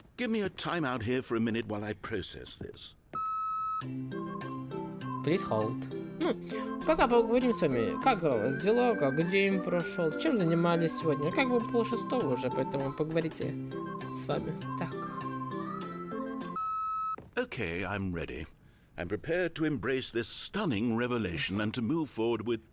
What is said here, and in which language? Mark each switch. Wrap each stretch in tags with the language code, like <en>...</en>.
<en>Give me a time out here for a minute while I process this. Please hold.</en> <ru>Ну, пока поговорим с вами. Как у вас дела? Как день прошел? Чем занимались сегодня? Как бы 5:30 уже, поэтому поговорите с вами. Так.</ru> <en>Okay, I'm ready. I'm prepared to embrace this stunning revelation and to move forward with...</en>